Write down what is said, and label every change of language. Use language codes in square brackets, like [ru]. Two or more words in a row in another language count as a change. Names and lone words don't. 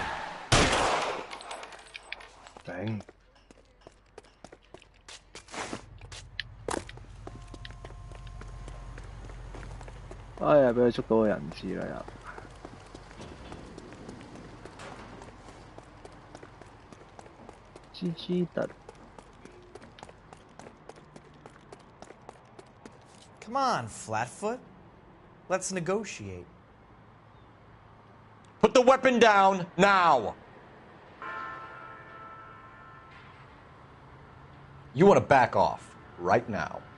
[en] Dang. [yue] 哎呀，俾佢捉到個人質啦又。GG 特。 [en] Come on, Flatfoot. Let's negotiate. Put the weapon down now. You want to back off right now.